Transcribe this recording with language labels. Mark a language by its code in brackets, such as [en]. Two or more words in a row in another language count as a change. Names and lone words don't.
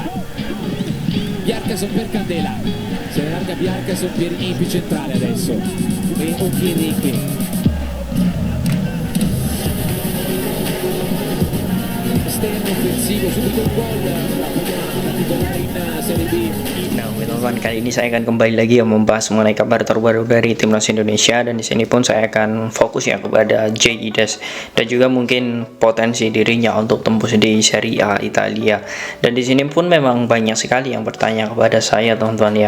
[it] Bjarkason per Candela, se ne larga Bjarkason, Pierini più centrale adesso e Okereke. Esterno offensivo, subito un gol, la prima titolare in Serie B. [id] Nah, teman-teman, kali ini saya akan kembali lagi membahas mengenai kabar terbaru dari timnas Indonesia, dan di sini pun saya akan fokus ya kepada Jay Idas dan juga mungkin potensi dirinya untuk tembus di Serie A Italia. Dan di sini pun memang banyak sekali yang bertanya kepada saya, teman-teman ya.